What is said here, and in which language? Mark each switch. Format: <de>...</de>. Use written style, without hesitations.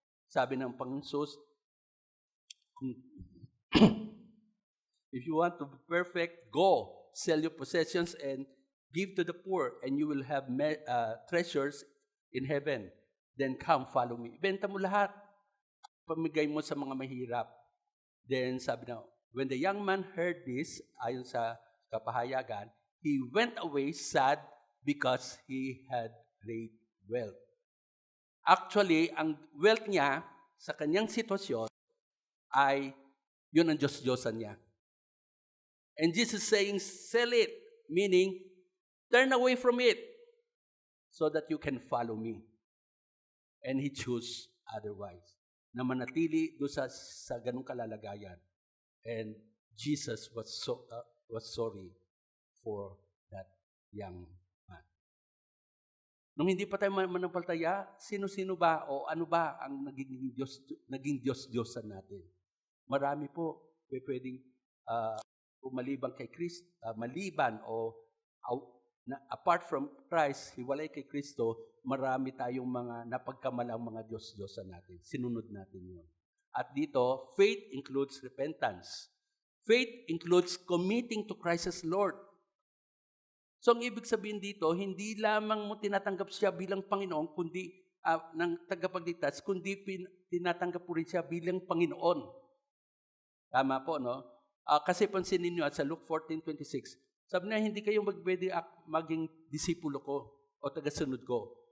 <tl>Sabi ng Panginoon Jesus,</tl> <en>if you want to be perfect, go, sell your possessions and give to the poor, and you will have treasures in heaven. Then come, follow me.</en> <tl>Ibenta mo lahat. Pamigay mo sa mga mahirap.</tl> <en>Then</en> <tl>sabi na,</tl> <en>when the young man heard this,</en> <tl>ayon sa kapahayagan,</tl> <en>he went away sad because he had great wealth.</en> <tl>Actually, ang wealth niya sa kanyang sitwasyon ay yun ang Diyos-Diyosan niya.</tl> <en>And Jesus is saying, sell it, meaning, turn away from it so that you can follow me. And he chose otherwise,</en> <tl>na manatili doon sa ganung kalalagayan.</tl> <en>And Jesus was sorry for that young man.</en> <tl>Nung hindi pa tayo manampalataya, sino-sino ba o ano ba ang naging Diyos-Diyosan natin? Marami po pwedeng maliban kay Kristo, maliban o</tl> <en>apart from Christ,</en> <tl>hiwalay kay Kristo, marami tayong mga napagkamalang mga Diyos-Diyosan natin. Sinunod natin yun. At dito,</tl> <en>faith includes repentance. Faith includes committing to Christ as Lord.</en> <tl>So, ang ibig sabihin dito, hindi lamang mo tinatanggap siya bilang Panginoon, kundi ng tagapagligtas, kundi tinatanggap po rin siya bilang Panginoon. Tama po, no? Kasi pansinin niyo at sa Luke 14:26, sabi na, hindi kayo pwede maging disipulo ko o tagasunod ko.</tl>